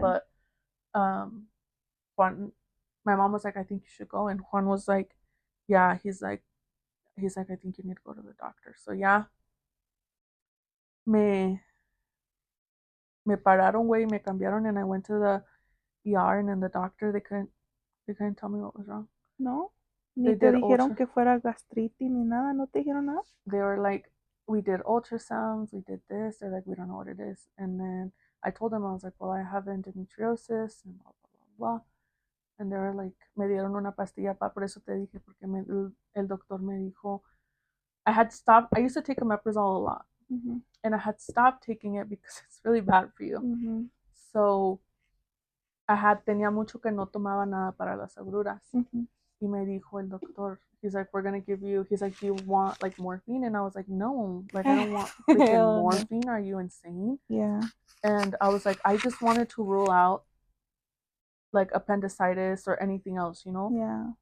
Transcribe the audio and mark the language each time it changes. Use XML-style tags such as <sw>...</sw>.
<en>But Juan, my mom was like, I think you should go, and Juan was like, yeah. He's like, I think you need to go to the doctor. So yeah,</en> <es>me pararon, güey, me cambiaron,</es> <en>and I went to the ER, and then the doctor, they couldn't tell me what was wrong.</en> <es>No, ni te dijeron que fuera gastritis ni nada. No te dijeron nada.</es> <en>They were like, we did ultrasounds, we did this. They're like, we don't know what it is. And then I told them, I was like, well, I have endometriosis and blah blah blah blah. And they were like,</en> <es>me dieron una pastilla, por eso te dije, porque el doctor me dijo,</es> <en>I had stopped. I used to take omeprazole a lot, and I had stopped taking it because it's really bad for you.</en> <es>So tenía mucho que no tomaba nada para las agruras. Y me dijo el doctor,</es> <en>he's like, we're gonna give you, he's like, do you want like morphine? And I was like, no, like I don't want freaking morphine. Are you insane? Yeah. And I was like, I just wanted to rule out like appendicitis or anything else, you know? Yeah.</en>